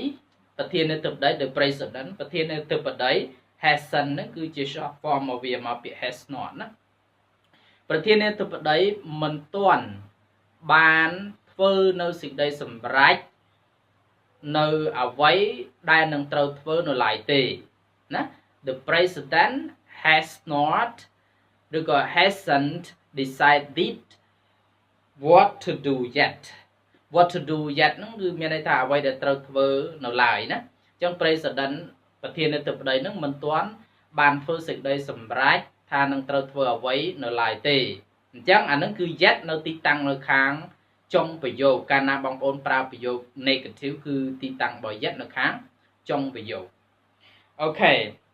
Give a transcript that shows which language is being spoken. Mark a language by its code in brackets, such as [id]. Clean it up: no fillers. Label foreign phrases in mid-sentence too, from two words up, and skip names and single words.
[en] the president [km] ប្រធានាធិបតី hasn't ហ្នឹងគឺជា short form មកវាមកពាក្យ [en] has not [km] ណាប្រធានាធិបតីមិនទាន់បានធ្វើនៅសេចក្តីសម្រេ ចនៅអ្វីដែលនឹងត្រូវធ្វើនៅឡើយទេណា [en] the president has not [km] ឬក៏ [en] hasn't decided what to do yet what to do yet [km] ហ្នឹងគឺមានន័យថាអ្វីដែលត្រូវធ្វើនៅឡើយណាអញ្ចឹង president ប្រធានាធិបតីហ្នឹងមិនទាន់បានធ្វើសេចក្តីសម្រេចថានឹងត្រូវធ្វើអ្វីនៅឡើយទេអញ្ចឹងអាហ្នឹងគឺ yet នៅទីតាំងនៅខាងចុងប្រយោគកាលណាបងប្អូនប្រើប្រយោគ negative គឺទីតាំងរបស់ yet នៅខាងចុងប្រយោគអូខេ